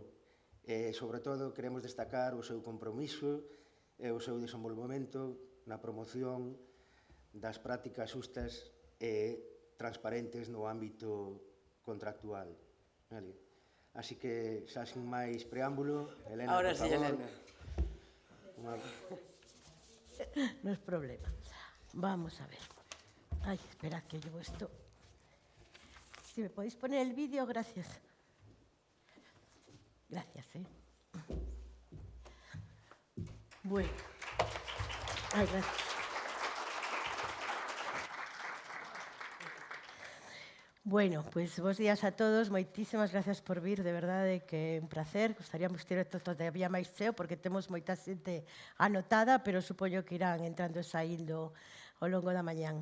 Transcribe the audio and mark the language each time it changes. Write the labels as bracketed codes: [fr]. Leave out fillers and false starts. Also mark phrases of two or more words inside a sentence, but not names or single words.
[gl] Sobre todo, queremos destacar o seu compromiso e o seu desenvolvemento na promoción das prácticas xustas e transparentes no ámbito contractual. Así que, xa sin máis preámbulo, Elena, [es] ahora por sí, favor. Elena. No es problema. Vamos a ver. Ay, esperad que llevo esto. Si me podéis poner el vídeo, gracias. Gracias, Bueno. Ay, gracias. [gl] Bueno, pois bos días a todos, moitísimas gracias por vir, de verdade que é un placer. Gostaríamos ter isto todavía máis cheo porque temos moita xente anotada, pero supoño que irán entrando e saindo ao longo da mañán.